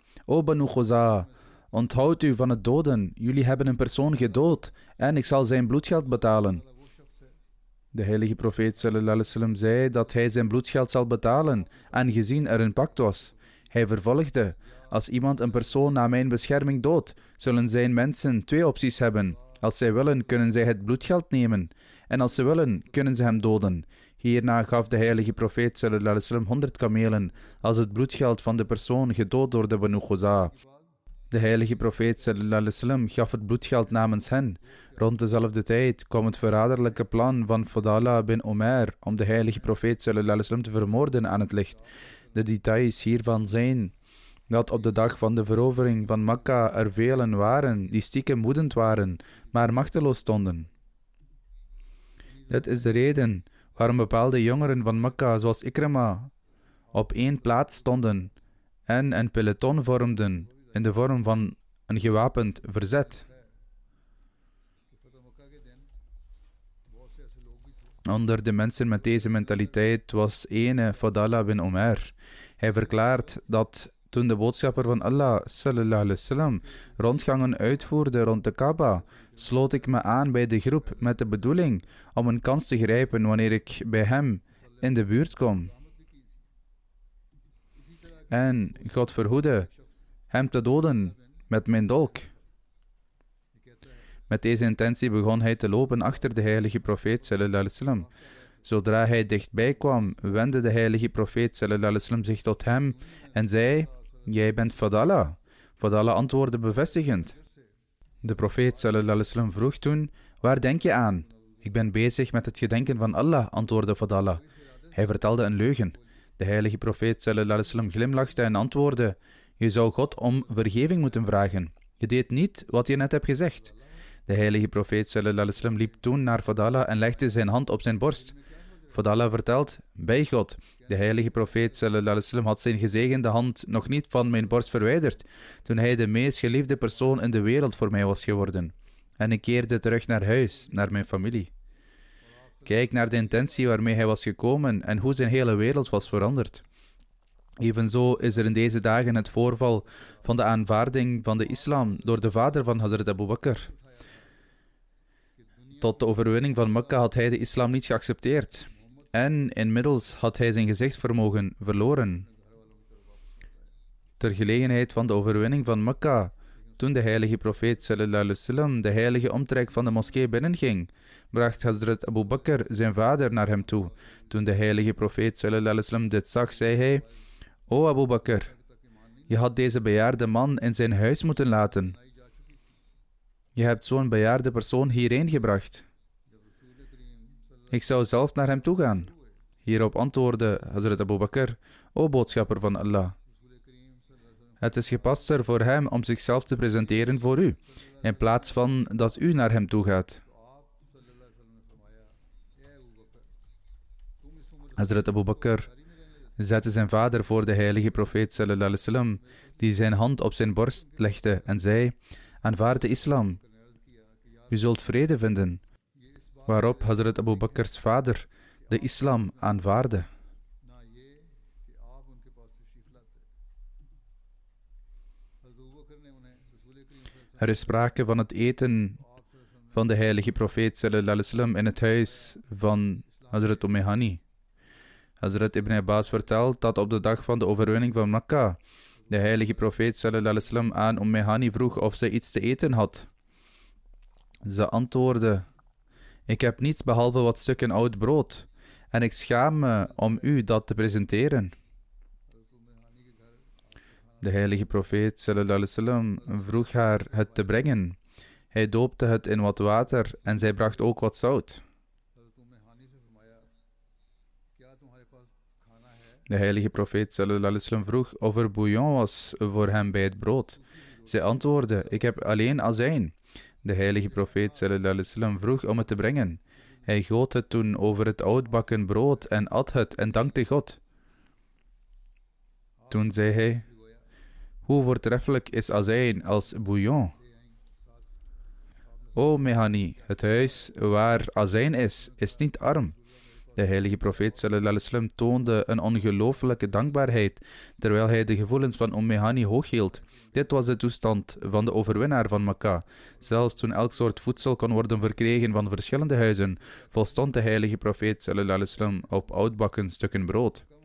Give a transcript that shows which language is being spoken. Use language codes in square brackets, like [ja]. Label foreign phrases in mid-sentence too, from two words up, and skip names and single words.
[nl] O Banu Ghuza, onthoud u van het doden, jullie hebben een persoon gedood en ik zal zijn bloedgeld betalen. De heilige profeet [ar] صلى الله عليه وسلم [nl] zei dat hij zijn bloedgeld zal betalen, aangezien er een pact was. Hij vervolgde: als iemand een persoon na mijn bescherming doodt, zullen zijn mensen twee opties hebben. Als zij willen, kunnen zij het bloedgeld nemen, en als ze willen, kunnen ze hem doden. Hierna gaf de heilige profeet [ar] صلى الله عليه وسلم [nl] 100 kamelen als het bloedgeld van de persoon gedood door de Banu Ghuza. De heilige profeet [ar] صلى الله عليه وسلم [nl] gaf het bloedgeld namens hen. Rond dezelfde tijd kwam het verraderlijke plan van Fadala bin Umair om de heilige profeet [ar] صلى الله عليه وسلم [nl] te vermoorden aan het licht. De details hiervan zijn dat op de dag van de verovering van Mekka er velen waren die stiekem woedend waren, maar machteloos stonden. Dit is de reden waarom bepaalde jongeren van Mekka, zoals Ikrama, op één plaats stonden en een peloton vormden in de vorm van een gewapend verzet. Onder de mensen met deze mentaliteit was ene Fadala bin Umair. Hij verklaart dat toen de boodschapper van Allah [ar] صلى الله عليه وسلم [nl] rondgangen uitvoerde rond de Kaaba, sloot ik me aan bij de groep met de bedoeling om een kans te grijpen wanneer ik bij hem in de buurt kom. En God verhoede hem te doden met mijn dolk. Met deze intentie begon hij te lopen achter de heilige profeet [ar] صلى الله عليه وسلم. [nl] Zodra hij dichtbij kwam, wendde de heilige profeet [ar] صلى الله عليه وسلم [nl] zich tot hem en zei: jij bent Fadala. Fadala antwoordde bevestigend. De profeet [ar] صلى الله عليه وسلم [nl] vroeg toen: waar denk je aan? Ik ben bezig met het gedenken van Allah, antwoordde Fadala. Hij vertelde een leugen. De heilige profeet [ar] صلى الله عليه وسلم [nl] glimlachte en antwoordde: je zou God om vergeving moeten vragen. Je deed niet wat je net hebt gezegd. De heilige profeet [ar] صلى الله عليه وسلم [nl] liep toen naar Fadala en legde zijn hand op zijn borst. Fadala vertelt: bij God, de heilige profeet [ar] صلى الله عليه وسلم [nl] had zijn gezegende hand nog niet van mijn borst verwijderd, toen hij de meest geliefde persoon in de wereld voor mij was geworden. En ik keerde terug naar huis, naar mijn familie. Kijk naar de intentie waarmee hij was gekomen en hoe zijn hele wereld was veranderd. Evenzo is er in deze dagen het voorval van de aanvaarding van de islam door de vader van Hazrat Abu Bakr. Tot de overwinning van Mekka had hij de islam niet geaccepteerd. En inmiddels had hij zijn gezichtsvermogen verloren. Ter gelegenheid van de overwinning van Mekka, toen de heilige profeet [ar] صلى الله عليه وسلم [nl] de heilige omtrek van de moskee binnenging, bracht Hazrat Abu Bakr zijn vader naar hem toe. Toen de heilige profeet [ar] صلى الله عليه وسلم [nl] dit zag, zei hij: O Abu Bakr, je had deze bejaarde man in zijn huis moeten laten. Je hebt zo'n bejaarde persoon hierheen gebracht. Ik zou zelf naar hem toe gaan. Hierop antwoordde Hazrat Abu Bakr: O boodschapper van Allah, het is gepaster voor hem om zichzelf te presenteren voor u, in plaats van dat u naar hem toe gaat. Hazrat Abu Bakr zette zijn vader voor de heilige profeet [ar] صلى الله عليه وسلم, [nl] die zijn hand op zijn borst legde en zei: Aanvaard de islam. U zult vrede vinden. Waarop Hazrat Abu Bakrs vader de islam aanvaardde. Er is sprake van het eten van de heilige profeet [ar] صلى الله عليه وسلم [nl] in het huis van Hazrat Hani. Hazrat Ibn Abbas vertelt dat op de dag van de overwinning van Mekka de heilige profeet [ar] صلى الله عليه وسلم [nl] aan Hani vroeg of zij iets te eten had. Ze antwoordde: Ik heb niets behalve wat stukken oud brood en ik schaam me om u dat te presenteren. De heilige profeet [ar] صلى الله عليه وسلم [nl] vroeg haar het te brengen. Hij doopte het in wat water en zij bracht ook wat zout. De heilige profeet [ar] صلى الله عليه وسلم [nl] vroeg of er bouillon was voor hem bij het brood. Zij antwoordde: Ik heb alleen azijn. De heilige profeet [ar] صلى الله عليه وسلم [nl] vroeg om het te brengen. Hij goot het toen over het oudbakken brood en at het en dankte God. Toen zei hij: Hoe voortreffelijk is azijn als bouillon. O Mehani, het huis waar azijn is niet arm. De heilige profeet [ar] صلى الله عليه وسلم [nl] toonde een ongelooflijke dankbaarheid, terwijl hij de gevoelens van Mehani hoog hield. Dit was de toestand van de overwinnaar van Mekka. Zelfs toen elk soort voedsel kon worden verkregen van verschillende huizen, volstond de heilige profeet [ar] صلى الله عليه وسلم [nl] op oudbakken stukken brood.